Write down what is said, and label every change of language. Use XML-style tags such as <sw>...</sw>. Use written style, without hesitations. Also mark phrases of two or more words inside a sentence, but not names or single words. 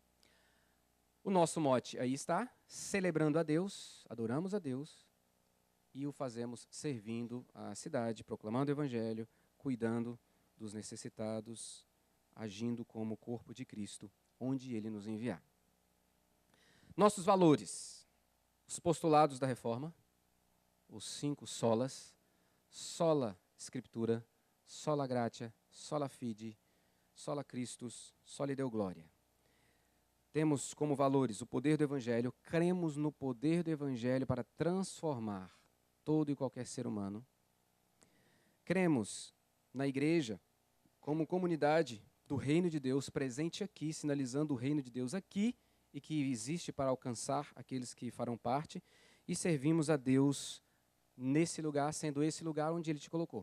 <pt>O nosso mote aí está, celebrando a Deus, adoramos a Deus, e o fazemos servindo a cidade, proclamando o Evangelho, cuidando dos necessitados, agindo como corpo de Cristo, onde Ele nos enviar. Nossos valores, os postulados da reforma, os 5 solas,</pt> <la>sola Scriptura, sola gratia, sola fide, sola Christus, sola Deo gloria.</la> <pt>Temos como valores o poder do Evangelho, cremos no poder do Evangelho para transformar todo e qualquer ser humano. Cremos na igreja como comunidade do reino de Deus presente aqui, sinalizando o reino de Deus aqui e que existe para alcançar aqueles que farão parte, e servimos a Deus nesse lugar, sendo esse lugar onde Ele te colocou.</pt>